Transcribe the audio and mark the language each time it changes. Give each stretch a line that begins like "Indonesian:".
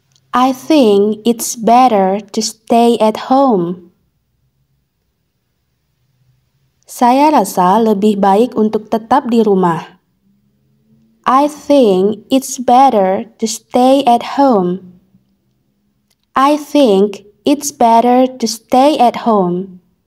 English: I think it's better to stay at home.
Indonesian: Saya rasa lebih baik untuk tetap di rumah.
English: I think it's better to stay at home. I think it's better to stay at home.